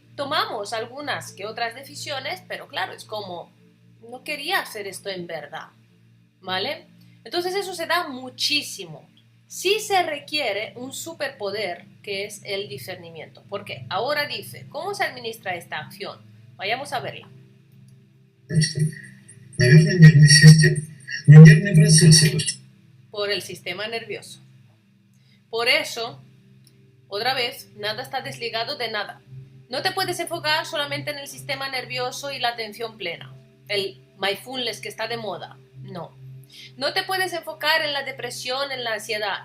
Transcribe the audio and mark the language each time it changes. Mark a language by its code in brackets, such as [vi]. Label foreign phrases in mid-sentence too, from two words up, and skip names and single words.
[es] Tomamos algunas que otras decisiones, pero claro, es como, no quería hacer esto en verdad, ¿vale? Entonces eso se da muchísimo. Sí se requiere un superpoder que es el discernimiento. Porque ahora dice, ¿cómo se administra esta acción? Vayamos a verla. [ru] Наверное, нервной системой. Но нервный процесс это что? [es] Por el sistema nervioso. Por eso, otra vez, nada está desligado de nada. No te puedes enfocar solamente en el sistema nervioso y la atención plena. El mindfulness que está de moda. No. No te puedes enfocar en la depresión, en la ansiedad.